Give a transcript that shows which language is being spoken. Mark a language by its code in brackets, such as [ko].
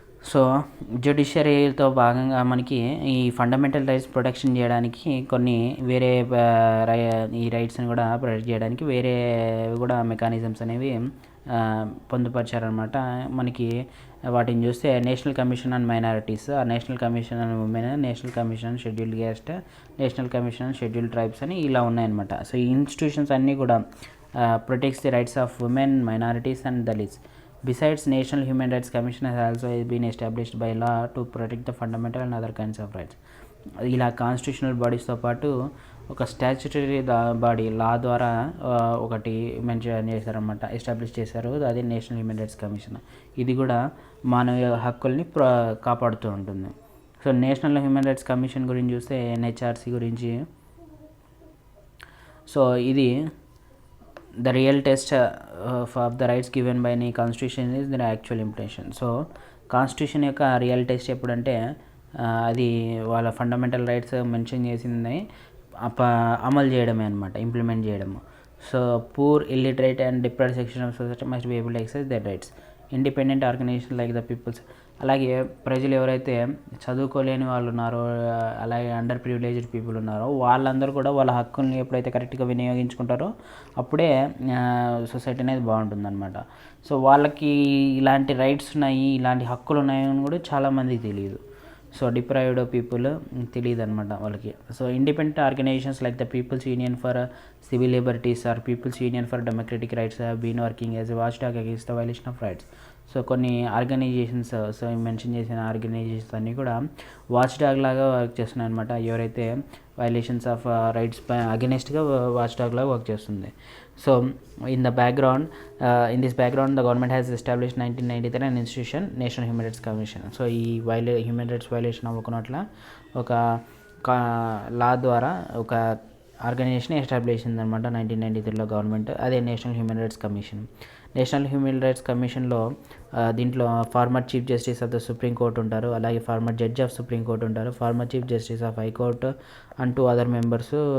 [te] So జ్యుడిషియరీతో భాగంగా మనకి ఈ ఫండమెంటల్ రైట్స్ ప్రొటెక్షన్ చేయడానికి కొన్ని వేరే ఈ రైట్స్ని కూడా ప్రొటెక్ట్ చేయడానికి వేరే కూడా మెకానిజమ్స్ అనేవి పొందుపరిచారనమాట. మనకి వాటిని చూస్తే national commission on minorities, national commission on women, national commission on scheduled caste, national commission on scheduled tribes అని ఇలా ఉన్నాయన్నమాట. సో ఈ ఇన్స్టిట్యూషన్స్ అన్నీ కూడా [en] Protects the rights of women, minorities and Dalits. Besides, National Human Rights Commission has also been established by law to protect the fundamental and other kinds of rights. [te] ఇలా constitutional బాడీస్తో పాటు ఒక statutory body లా ద్వారా ఒకటి mention చేశారన్నమాట, establish చేశారు. అది national human rights commission. ఇది కూడా మానవ హక్కుల్ని కాపాడుతూ ఉంటుంది. So national human rights commission గురించి చూస్తే NCERT గురించి, సో ఇది [en] the real test of the rights given by any constitution is their actual implementation. [te] So constitution యొక్క రియల్ టెస్ట్ ఎప్పుడంటే అది వాళ్ళ ఫండమెంటల్ రైట్స్ మెన్షన్ చేసింది అమలు చేయడమే అనమాట, ఇంప్లిమెంట్ చేయడము. [en] So poor, illiterate and deprived section of society must be able to exercise their rights. Independent organisation like the people's, [te] అలాగే ప్రజలు ఎవరైతే చదువుకోలేని వాళ్ళు ఉన్నారో అలాగే అండర్ ప్రివిలేజ్డ్ పీపుల్ ఉన్నారో వాళ్ళందరూ కూడా వాళ్ళ హక్కుల్ని ఎప్పుడైతే కరెక్ట్గా వినియోగించుకుంటారో అప్పుడే సొసైటీ అనేది బాగుంటుందన్నమాట. సో వాళ్ళకి ఇలాంటి రైట్స్ ఉన్నాయి, ఇలాంటి హక్కులు ఉన్నాయని కూడా చాలామందికి తెలియదు. సో డిప్రైవ్డ్ పీపుల్ తెలియదు అనమాట వాళ్ళకి. [en] So independent organisations like the People's Union for Civil Liberties or People's Union for Democratic Rights have been working as a watch dog against the violation of rights. [te] So కొన్ని organisations, so mention చేసిన organisations అన్నీ కూడా watch dog లాగా work చేస్తున్నాయి అనమాట. ఎవరైతే violations of rights అగెనిస్ట్గా watch dog లాగా work చేస్తుంది. [en] So in this background the government has established 1993 an institution, National Human Rights Commission. [te] So ఈ హ్యూమన్ రైట్స్ వైలేషన్ అవ్వకున్నట్ల ఒక లా ద్వారా ఒక ఆర్గనైజేషన్ ఎస్టాబ్లిష్ అయింది అనమాట 1993లో గవర్నమెంట్. అదే national human rights commission. National human rights కమిషన్లో దీంట్లో former chief justice of the supreme court ఉంటారు, అలాగే farmer judge of supreme court ఉంటారు, former chief justice of high court [en] And 2 other members.